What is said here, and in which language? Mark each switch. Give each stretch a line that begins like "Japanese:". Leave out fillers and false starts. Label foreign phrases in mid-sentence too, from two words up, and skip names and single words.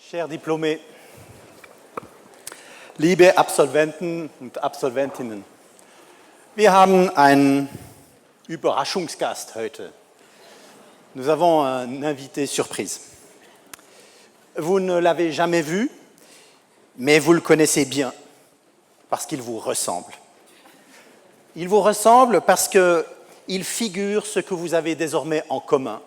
French: Chers diplômés,
German: liebe Absolventen und Absolventinnen, wir haben einen Überraschungsgast heute.
French: Nous avons un invité surprise. Vous ne l'avez jamais vu, mais vous le connaissez bien, parce qu'il vous ressemble. Il vous ressemble parce qu'il figure ce que vous avez désormais en commun.